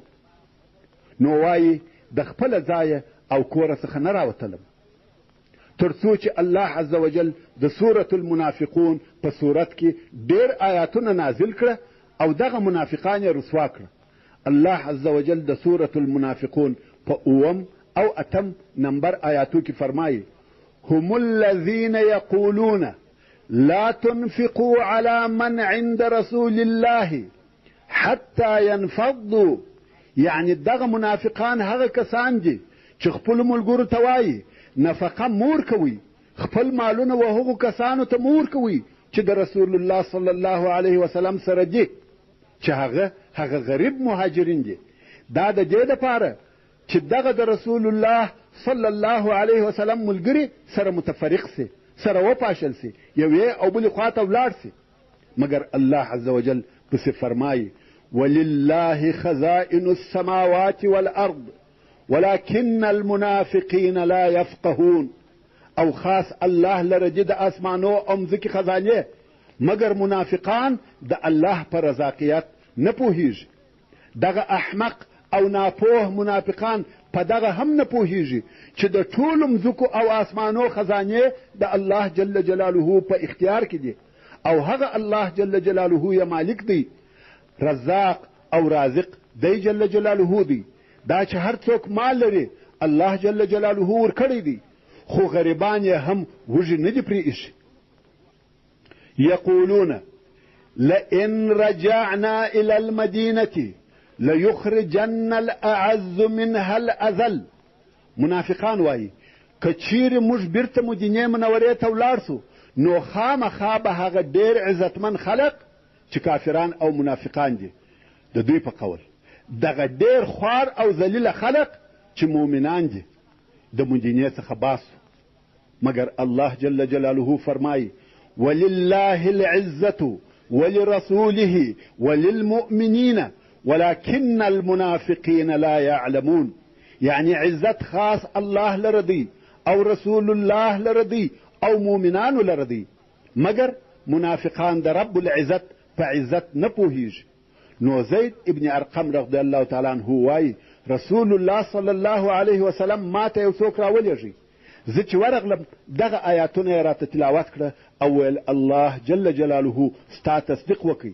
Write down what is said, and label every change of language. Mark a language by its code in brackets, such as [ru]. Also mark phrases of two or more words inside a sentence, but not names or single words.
[ps] نو وایي د خپله ځایه او کوره څخه نه راوتلم تر څو چې [ar] الله عز وجل [ps] د سورة المنافقون په صورت کې ډېر آیاتونه نازل کړه او دغه منافقان یې رسوا کړه. [ar] الله عز وجل [ps] د سورة المنافقون په اوم او اتم نمبر آیاتو کې فرمایي هم [ar] الذين يقولون لا تنفقوا على من عند رسول الله حتى ينفضوا، [ps] یعنی دغه منافقان هغه کسان دي چې خپلو ملګرو ته وایي نفقه مور کوي، خپل مالونه و هغو کسانو ته مور کوي چې د رسول الله [ar] صلی الله علیه وسلم [ps] سره دي، چې هغه غریب مهاجرین دي. دا د دې دپاره چې دغه د رسول الله [ar] صلی الله علیه وسلم [ps] ملګري سره متفرق سي، سره وپاشل سي، یوې او بلې خواته ولاړ سي. مګر [ar] الله عز وجل [ps] پسې فرمایي [ar] ولله خزائن السماوات والارض ولكن المنافقين لا يفقهون. [ps] او خاص الله لره د اسمانو او مځکې خزانې، مګر منافقان د الله په رضاقیت نه پوهیږي. دغه احمق او ناپوه منافقان په دغه هم نه پوهیږي چې د ټولو مځکو او اسمانو خزانې د الله [ar] جل جلاله [ps] په اختیار کې دي، او هغه الله [ar] جل جلاله [ps] یې مالک دی، رزاق او رازق دی [ar] جل جلاله [ps] دی. دا چې هر څوک مال لري الله [ar] جل جلاله [ps] ورکړی دی، خو غریبان یې هم وږي نه دي پرې ایښي. [ar] یقولون لئن رجعنا الى المدینة لیخرجن الاعز منها الاذل. [ps] منافقان وایي که چیرې موږ بیرته مدینې منورې ته ولاړ سو نو خامخا به هغه ډېر عزتمن خلق چې کافران او منافقان دي د دوی په قول، دغه ډېر خوار او ذلیله خلق چې مؤمنان دي د مدینې څخه باسو. مګر الله [ar] جل جلاله [ps] فرمایي [ar] ولله العزة ولرسوله وللمؤمنين ولكن المنافقين لا يعلمون. [ps] يعني عزت خاص الله لردي او رسول الله لردي او مؤمنان لردي، مگر منافقان د رب العزت په عزت نه پوهیږي. نو زید ابن ارقم [ar] رضی الله تعالی عنه [ps] وایي رسول الله [ar] صلی الله علیه وسلم [ps] ما ته یو څوک راولېږي، زه چې ورغلم دغه آیاتونه یې راته تلاوت کړه او ویل الله [ar] جل جلاله [ps] ستا تصدیق وکړي.